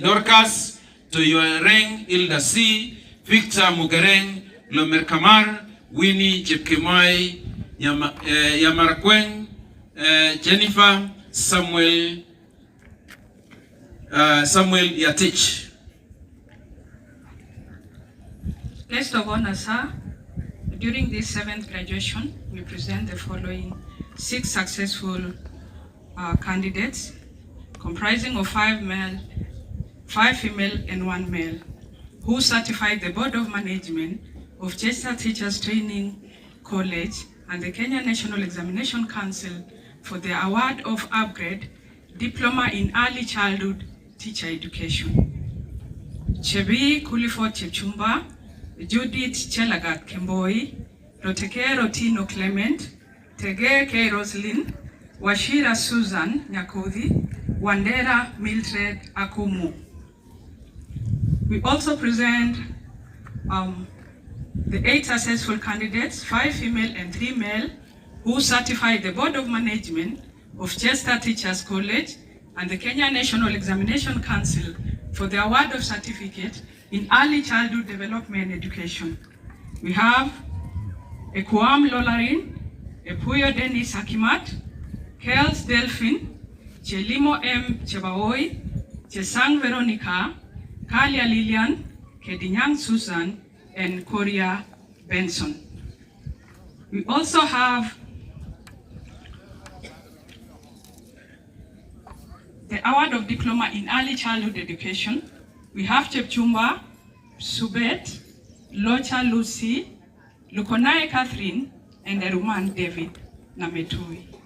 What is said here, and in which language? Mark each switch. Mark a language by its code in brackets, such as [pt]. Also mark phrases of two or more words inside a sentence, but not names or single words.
[en] Dorcas, Toyoereng Ilda C. Victor Mugereng, Lomer Kamar, Winnie Chepkemoi, Yamarakweng, Jennifer, Samuel Yatich. Guest of honor, sir, during this 7th graduation, we present the following 6 successful candidates, comprising of 5 male, 5 female, and 1 male, who certified the Board of Management of CHESTA Teachers Training College and the Kenya National Examination Council for the award of upgrade Diploma in Early Childhood Teacher Education. Chebi Kulifo Chepchumba, Judith Chelagat Kemboi, Roteke Rotino Clement, Tege K. Roslyn, Washira Susan Nyakodhi, Wandera Mildred Akumu. We also present the 8 successful candidates, 5 female and 3 male, who certified the Board of Management of CHESTA Teachers College and the Kenya National Examination Council for the award of certificate in early childhood development education. We have Ekuam Lolarin, Epuyo Dennis Akimat, Kels Delphine, Chelimo M. Chebaoi, Chesang Veronica, Kalia Lilian, Kedinyang Susan, and Korea Benson. We also have the award of diploma in early childhood education. We have Chepchumba Subet, Locha Lucy, Lukonae Catherine, and Eruman David Nametui.